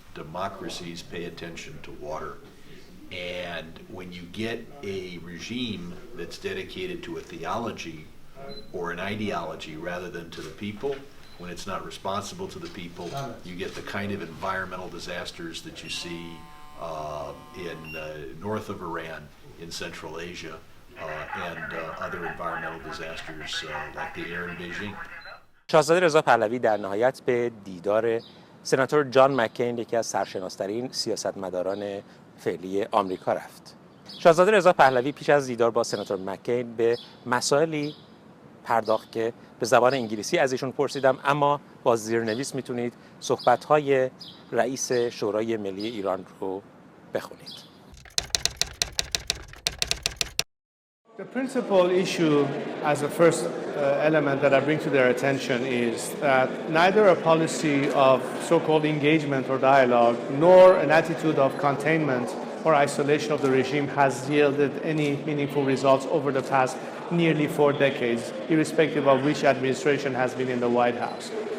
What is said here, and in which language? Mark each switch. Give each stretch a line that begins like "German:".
English: Democracies pay attention to water. And when you get a regime that's dedicated to a theology or an ideology rather than to the people, when it's not responsible to the people, you get the kind of environmental disasters that you see in north of Iran, in Central Asia, and other environmental disasters like the air in Beijing.
Persian: شاهزاده رضا پهلوی در نهایت به دیدار سناتور جان مکین، یکی از سرشناس‌ترین سیاستمداران فعلی آمریکا رفت. شاهزاده رضا پهلوی پیش از دیدار با سناتور مکین به مسائلی پرداخت که به زبان انگلیسی از ایشون پرسیدم، اما با زیرنویس میتونید صحبت‌های رئیس شورای ملی ایران رو بخونید.
English: The principal issue as a first element that I bring to their attention is that neither a policy of so-called engagement or dialogue nor an attitude of containment or isolation of the regime has yielded any meaningful results over the past nearly 4 decades, irrespective of which administration has been in the White House.